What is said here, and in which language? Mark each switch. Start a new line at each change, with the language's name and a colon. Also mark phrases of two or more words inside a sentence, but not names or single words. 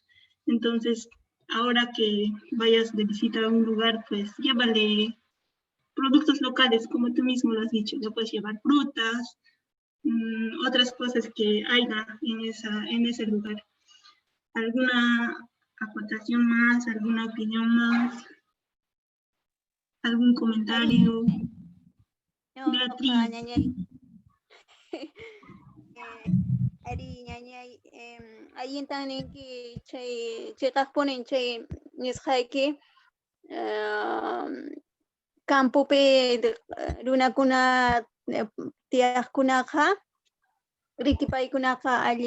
Spanish: Entonces, ahora que vayas de visita a un lugar, pues llévale productos locales, como tú mismo lo has dicho, le puedes llevar frutas, otras cosas que haya en ese lugar. ¿Alguna acotación más, alguna opinión más, algún comentario? Beatriz.
Quechua: Ari ñañay allintaninki chay chiqaqpunin chay nisqayki campopi runakuna tiyaqkunaqa rikipaykunaqa